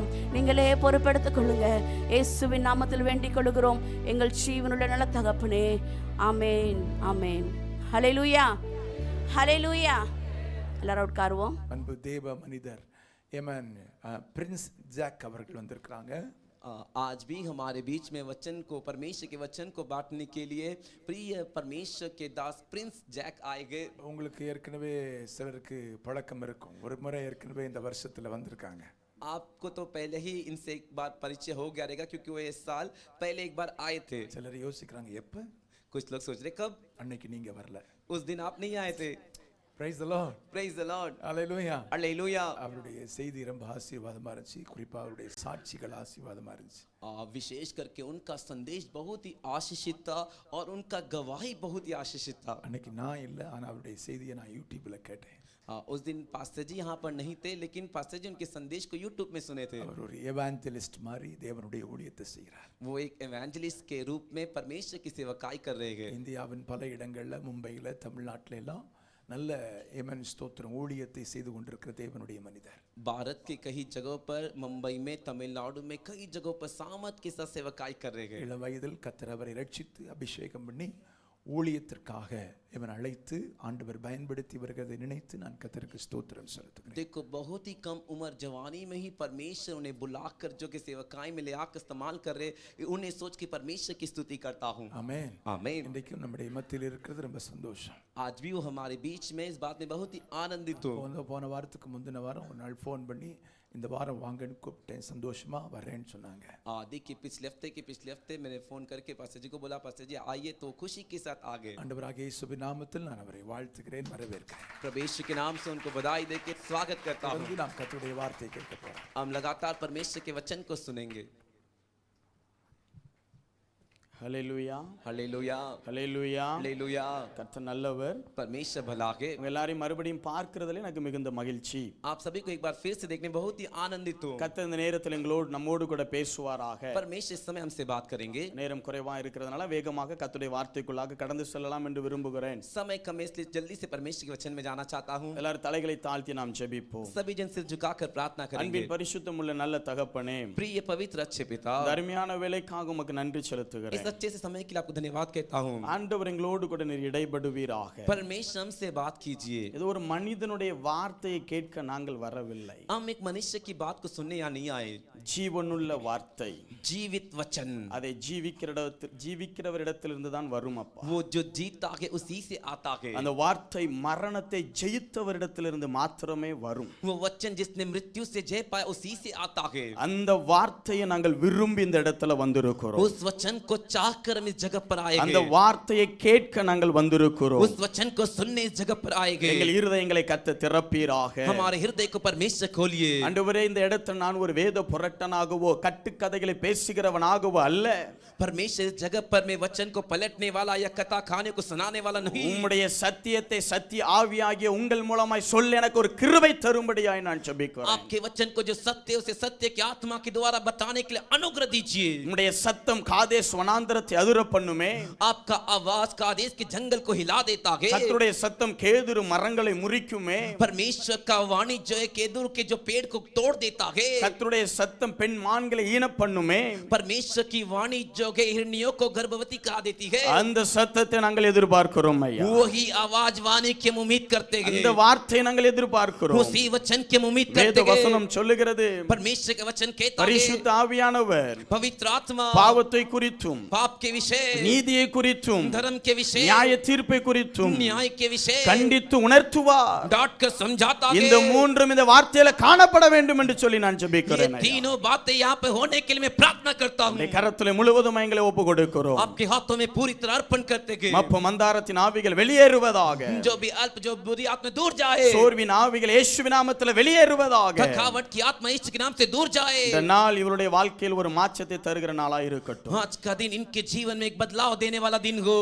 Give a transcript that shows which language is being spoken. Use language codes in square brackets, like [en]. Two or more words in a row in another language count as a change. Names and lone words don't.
[ta] நீங்களே பொறுப்பெடுத்துக் கொள்ளுங்க. இயேசுவின் நாமத்தில் வேண்டிக் கொள்கிறோம் எங்கள் ஜீவனுள்ள நல்ல தகப்பனே. ஆமென், ஆமென். ஹல்லேலூயா, ஹல்லேலூயா. எல்லாரும் உட்காருவோம். அன்பு தேவ மனிதர் ஏமன் பிரின்ஸ் ஜாக் அவர்கள் வந்திருக்கிறாங்க. [hi] आज भी हमारे बीच में वचन को, परमेश्वर के वचन को बांटने के लिए प्रिय परमेश्वर के दास प्रिंस जैक आए गए. [ta] உங்களுக்கு ஏற்கனவே சிலருக்கு பழக்கம் இருக்கும். ஒரு முறை ஏற்கனவே இந்த வருஷத்துல வந்திருக்காங்க. [hi] आपको तो पहले ही इनसे एक बार परिचय हो गया रहेगा, क्योंकि वो इस साल पहले एक बार आए थे. [ta] சிலர் யோசிக்கிறாங்க, எப்ப? [hi] कुछ लोग सोच रहे कब? [ta] அன்னைக்கு நீங்க வரல. [hi] उस दिन आप नहीं आए थे. [en] Praise the Lord. Praise the Lord. Hallelujah. Hallelujah. [ta] அவருடைய செய்தி ரொம்ப ஆசீர்வாதமா இருந்துச்சு. குறிப்பா அவருடைய சாட்சிகள் ஆசீர்வாதமா இருந்துச்சு. [hi] विशेष करके उनका संदेश बहुत ही आशीषित था और उनका गवाही बहुत ही आशीषित था. [ta] அன்னைக்கு நான் இல்ல, ஆனா அவருடைய செய்தியை நான் யூடியூப்ல கேட்டேன். [hi] उस दिन पास्टर जी यहाँ पर नहीं थे, लेकिन पास्टर जी उनके संदेश को यूट्यूब में सुने थे. [ta] அவர் ஒரு எவாஞ்சலிஸ்ட் மாதிரி தேவனுடைய ஊழியத்தை செய்கிறார். [hi] वो एक एवेंजलिस्ट के रूप में परमेश्वर की सेवकाई कर रहे हैं. [ta] இந்தியாவின் பல இடங்கள்ல, மும்பையில, தமிழ்நாட்டில எல்லாம் நல்ல ஏமன் ஸ்தோத்திரம் ஊழியத்தை செய்து கொண்டிருக்கிற தேவனுடைய மனிதர். [hi] भारत के कई जगहों पर, मुंबई में, तमिलनाडु में कई जगहों पर सामर्थ के साथ सेवकाई कर रहे हैं. [ta] இள வயதில் கர்த்தர் அவரை ரட்சித்து அபிஷேகம் பண்ணி ஊழியத்திற்காக இவன் அழைத்து ஆண்டவர் பயன்படுத்தி வருகிறதை நினைத்து நான் கர்த்தருக்கு ஸ்தோத்திரம் செலுத்துகிறேன். [hi] देखो बहुत ही कम उम्र जवानी में ही परमेश्वर उन्हें बुलाकर जो कि सेवकाई में ले आकर इस्तेमाल कर रहे, उन्हें सोच के परमेश्वर की स्तुति करता हूँ. [ta] ஆமென். [hi] आमीन. [ta] இன்றைக்கும் நம்முடைய மத்தியில் இருக்கிறது ரொம்ப சந்தோஷம். [hi] आज भी वो हमारे बीच में इस बात में बहुत ही आनंदित हो. [ta] போன வாரத்துக்கு முந்தின வாரம் ஒரு நாள் ஃபோன் பண்ணி இந்த வாரம் வாங்கன்னு கூப்பிட்டேன், சந்தோஷமா வரேன்னு சொன்னாங்க. [hi] देखिए पिछले हफ्ते मैंने फोन करके पास्टर जी को बोला, पास्टर जी आइए, तो खुशी के साथ आ गए. [ta] ஆண்டவராகிய இயேசுவின் நாமத்தில் நான் அவரை வாழ்த்துகிறேன், வரவேற்கிறேன். [hi] प्रभु यीशु के नाम से उनको बधाई देके स्वागत करता हूँ. [ta] தொடர்ந்து நாம் கர்த்தருடைய வார்த்தையை கேட்க போறோம். [hi] हम लगातार परमेश्वर के वचन को सुनेंगे. [ta] ஹல்லேலூயா, [hi] हालेलुया, [ta] ஹல்லேலூயா. [hi] हालेलुया. [ta] கர்த்தர் நல்லவர். [hi] परमेश्वर भला है. [ta] உங்க எல்லாரையும் மறுபடியும் பார்க்கிறதுல எனக்கு மிகுந்த மகிழ்ச்சி. [hi] आप सभी को एक बार फिर से देखने बहुत ही आनंदित हूँ. [ta] கர்த்தர் இந்த நேரத்தில் நம்மோடு கூட பேசுவாராக. [hi] परमेश्वर इस समय हमसे बात करेंगे. [ta] நேரம் குறைவா இருக்கிறதுனால வேகமாக கர்த்தருடைய வார்த்தைக்குள்ளாக கடந்து செல்லலாம் என்று விரும்புகிறேன். [hi] समय कम है, इसलिए जल्दी से परमेश्वर के वचन में जाना चाहता हूँ. [ta] எல்லாரும் தலைகளை தாழ்த்தி நாம் ஜெபிப்போம். [hi] सभी जन सिर झुकाकर प्रार्थना करेंगे. [ta] அன்பின் பரிசுத்தம் உள்ள நல்ல தகப்பனே, [hi] प्रिय पवित्र अच्छे पिता, [ta] அருமையான வேலைக்காக உமக்கு நன்றி [hi] इस [ta] செலுத்துகிறேன். [hi] अच्छे से समय के लिए आपको धन्यवाद कहता हूँ. [ta] ஆண்டவர் எங்களோடு கூட நீர் இடைபடுவீராக. [hi] परमेश्वर हमसे बात कीजिए. [ta] இது ஒரு மனிதனுடைய வார்த்தையை கேட்க நாங்கள் வரவில்லை. [hi] हम एक मनुष्य की बात को सुनने या नहीं आए. [ta] ஜீவனுள்ள வார்த்தை, [hi] जीवित वचन, [ta] அதை ஜீவிக்கிறவரிடத்திலிருந்து தான் வரும் அப்பா. [hi] वो जो जीता है उसी से आता है. [ta] அந்த வார்த்தை மரணத்தை ஜெயித்தவரிடத்திலிருந்து மாத்திரமே வரும். [hi] वो वचन जिसने मृत्यु से जय पाया उसी से आता है. [ta] அந்த வார்த்தையை நாங்கள் விரும்பி இந்த இடத்துல வந்திருக்கிறோம். [hi] उस वचन को चाहकर हम इस जगह पर आए [ta] அந்த [hi] हैं. [ta] வார்த்தையை கேட்க நாங்கள் வந்திருக்கிறோம். [hi] उस वचन को सुनने इस जगह पर आए [ta] எங்கள் [hi] हैं. [ta] இருதயங்களை கர்த்தர் திறப்பீராக. [hi] हमारे हृदय को परमेश्वर खोलिए. [ta] ஆண்டவரே, இந்த இடத்துல நான் ஒரு வேத புரட்டனாகவோ கட்டுக்கதைகளை பேசுகிறவனாகவோ அல்ல. [hi] परमेश्वर इस जगह पर मैं वचन को पलटने वाला या कथा खाने को सुनाने वाला नहीं. [ta] உம்முடைய சத்தியத்தை சத்திய ஆவியாகிய உங்கள் மூலமாய் சொல்ல எனக்கு ஒரு கிருபை தரும்படியாய் நான் ஜெபிக்கிறேன். [hi] आपके वचन को जो सत्य उसे सत्य की आत्मा के द्वारा बताने के लिए अनुग्रह दीजिए. [ta] உம்முடைய சத்தம் காதேஸ் வனாந்தரத்தை அதிர பண்ணுமே. [hi] आपका आवाज कादेश के जंगल को हिला देता है. [ta] கர்த்தருடைய சத்தம் கேதுரு மரங்களை முறிக்குமே. [hi] परमेश्वर का वाणी जो है केदुर के जो पेड़ को तोड़ देता है. [ta] கர்த்தருடைய சத்தம் பெண் மான்களை ஈன பண்ணுமே. [hi] परमेश्वर की वाणी जो है हिरनियों को गर्भवती करा देती है. [ta] அந்த சத்தத்தை நாங்கள் எதிர்பார்க்கிறோம் ஐயா. [hi] वही आवाज वाणी की हम उम्मीद करते हैं. [ta] அந்த வார்த்தையை நாங்கள் எதிர்பார்க்கிறோம். [hi] उसी वचन की हम उम्मीद [ta] வேத [hi] करते हैं. [ta] வசனம் சொல்லுகிறது, [hi] परमेश्वर का वचन कहता है [ta] பரிசுத்த ஆவியானவர் [hi] पवित्र आत्मा [ta] பாவத்தை குறித்தும் [hi] पाप के विषय, [ta] நீதியை குறித்தும் [hi] धर्म के विषय, [ta] நியாய தீர்ப்பை குறித்தும் [hi] न्याय के विषय [ta] கண்டித்து உணர்த்துவார். [hi] डांट कर समझाता है. [ta] இந்த மூன்றும் இந்த வார்த்தையில காணப்பட வேண்டும் என்று சொல்லி நான் [hi] ये [ta] ஜெபிக்கிறேன் ஐயா. [hi] तीनों बातें यहाँ पे होने के लिए मैं प्रार्थना करता हूँ. [ta] உம்முடைய கரத்திலே முழுவதும் எங்களை ஒப்பு கொடுக்கிறோம். [hi] आपके हाथों में पूरी तरह अर्पण करते हैं. [ta] மப்பு மந்தாரத்தின் ஆவிகள் வெளியேறுவதாக. [hi] जो भी अल्प जो बुरी आत्मा दूर जाए. [ta] சோர்வின் ஆவிகள் இயேசுவின் நாமத்திலே வெளியேறுவதாக. [hi] थकावट की आत्मा यीशु के नाम से दूर जाए. [ta] இந்த நாள் இவருடைய வாழ்க்கையில் ஒரு மாற்றத்தை தருகிற நாளாய் இருக்கட்டும். [hi] आज का दिन इनके जीवन में एक बदलाव देने वाला दिन हो.